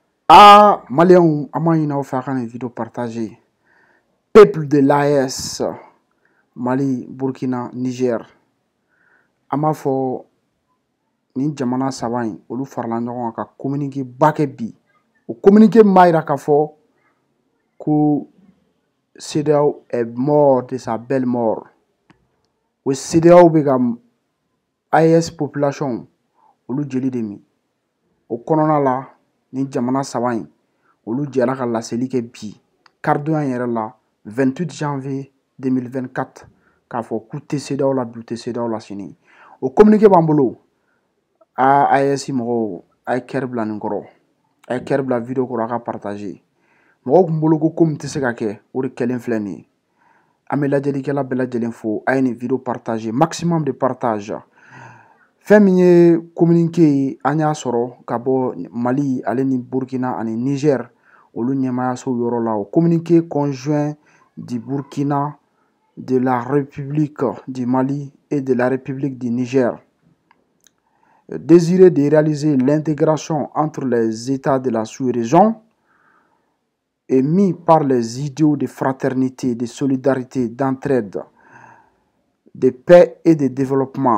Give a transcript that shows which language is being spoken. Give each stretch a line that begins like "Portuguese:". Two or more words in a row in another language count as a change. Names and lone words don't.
French: Ah, Maliens, à moi, il faire une vidéo partagée. Peuple de l'AS, Mali, Burkina, Niger.
Bambara: A m'a fɔ ni jamana saba in olu farala ɲɔgɔn kan ka communiqué ba kɛ bi. O communiqué m'a jira k'a fɔ ko CEDEAO
French: est mort de sa belle mort.
Bambara: O CEDEAO bɛ ka AES population olu jeli de min. O kɔnɔna la ni jamana saba in olu jɛra ka laseli kɛ bi karidonya yɛrɛ la 28 janvier 2024 k'a fɔ k'u tɛ CEDEAO la bi u tɛ CEDEAO la sini. O communiqué b'an bolo. AES mɔgɔw a ye kɛri bila nin kɔrɔ, a ye kɛri bila video kɔrɔ a ka partager. Mɔgɔw kun bolo ko min tɛ se ka kɛ o de kɛlen filɛ nin ye. An bɛ lajɛlikɛla bɛɛ lajɛlen fo a ye nin video partager
French: maximum de partage.
Bambara: Fɛn min ye communiqué ye an y'a sɔrɔ ka bɔ Mali ale ni Burkina ani Niger olu ɲɛmayasow yɔrɔ la.
French: O communiqué conjoint du Burkina, de la République du Mali et de la République du Niger désiré de réaliser l'intégration entre les États de la sous-région émis par les idéaux de fraternité, de solidarité, d'entraide, de paix et de développement.